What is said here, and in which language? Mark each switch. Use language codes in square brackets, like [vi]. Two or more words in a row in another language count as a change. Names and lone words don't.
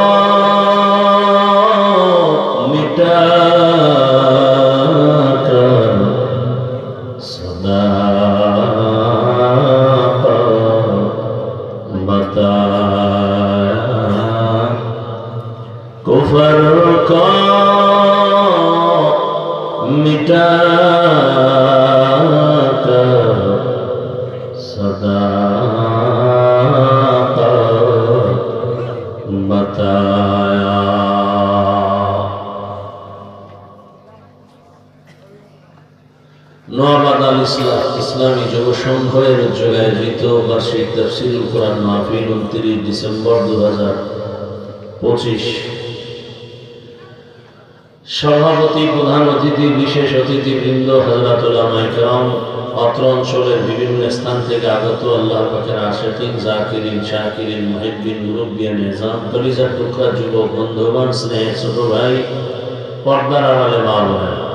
[ur] مٹا کر صداقت بتایا کفر کا مٹا کر صداقت بتایا [bn] নোয়াবাদ আল ইসলামী যুব সংঘের উদ্যোগে আয়োজিত বার্ষিক তাফসীরুল কোরআন মাহফিল 29 ডিসেম্বর 2025 সভাপতি প্রধান অতিথি বিশেষ অতিথিবৃন্দ হযরত উলামায়ে কেরাম অত্র অঞ্চলের বিভিন্ন স্থান থেকে আগত আল্লাহর পাকের আশিকিন জাকিরিন শাকিরিন মুহিব্বিন মুরব্বিয়ান নিজাম কলিজার টুকরা যুবক বন্ধুগণ স্নেহের ছোট ভাই পর্দার আড়ালে মা বোনেরা